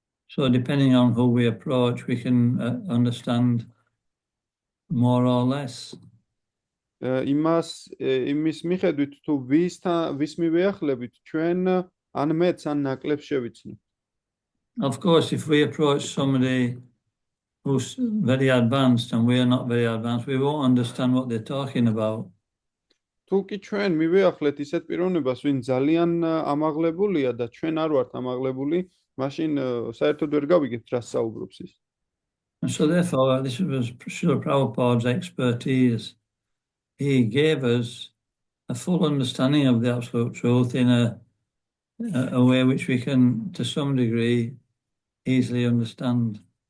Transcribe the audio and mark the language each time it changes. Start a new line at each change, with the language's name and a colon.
English: So depending on who we approach, we can understand more or less.
Georgian: იმის მიხედვით თუ vis მივეახლებით, ჩვენ ან მეც ან ნაკლებს შევიცნოთ.
English: Of course, if we approach somebody who's very advanced and we are not very advanced, we won't understand what they're talking about.
Georgian: თუ კი ჩვენ მივეახლეთ ისეთ პიროვნებას, ვინ ძალიან ამაღლებულია და ჩვენ არ ვართ ამაღლებული, მაშინ საერთოდ ვერ გავიგებთ რას საუბრობს ის.
English: And so therefore, this was Srila Prabhupada's expertise. He gave us a full understanding of the absolute truth in a way which we can, to some degree, easily understand.